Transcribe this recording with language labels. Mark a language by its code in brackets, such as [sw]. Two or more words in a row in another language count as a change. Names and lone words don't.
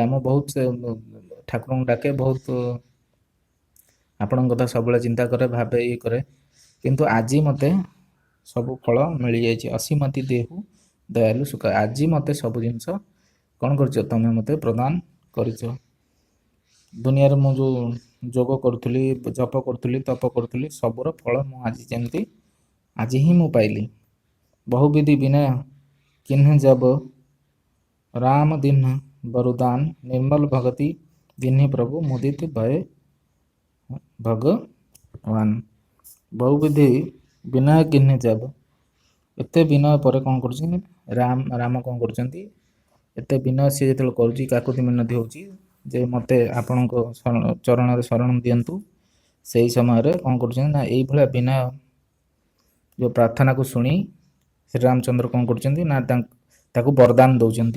[or] ମୁଁ ବହୁତ ଠାକୁରଙ୍କୁ ଡାକେ, ବହୁତ ଆପଣଙ୍କ କଥା ସବୁବେଳେ ଚିନ୍ତା କରେ, ଭାବେ, ଇଏ କରେ, କିନ୍ତୁ ଆଜି ମୋତେ ସବୁ ଫଳ ମିଳିଯାଇଛି। ଅସୀମତି ଦେହୁ ଦୟାଲୁ ସୁଖ। ଆଜି ମୋତେ ସବୁ ଜିନିଷ କ'ଣ କରିଛ? ତମେ ମୋତେ ପ୍ରଦାନ କରିଛ। ଦୁନିଆରେ ମୁଁ ଯେଉଁ ଯୋଗ କରୁଥିଲି, ଜପ କରୁଥିଲି, ତପ କରୁଥିଲି, ସବୁର ଫଳ ମୁଁ ଆଜି ଯେମିତି ଆଜି ହିଁ ମୁଁ ପାଇଲି। [awa] बहुविधि विनय किन्ह जब राम दिन बरुदान निर्मल भगति दिन्हि प्रभु मुदित भय भगवान। बहुविधि विनय किन्ह जब, एते विनय पर [or] କ'ଣ କରୁଛନ୍ତି? ରାମ କ'ଣ କରୁଛନ୍ତି? ଏତେ ବିନୟ ସିଏ ଯେତେବେଳେ କରୁଛି, କାକୁତି ମିନତି ହେଉଛି ଯେ ମୋତେ ଆପଣଙ୍କ ଚରଣରେ ଶରଣ ଦିଅନ୍ତୁ, ସେଇ ସମୟରେ କ'ଣ କରୁଛନ୍ତି ନା ଏଇଭଳିଆ ବିନୟ ଯେଉଁ ପ୍ରାର୍ଥନାକୁ ଶୁଣି ଶ୍ରୀରାମଚନ୍ଦ୍ର କ'ଣ କରୁଛନ୍ତି ନା ତାକୁ ବରଦାନ ଦେଉଛନ୍ତି।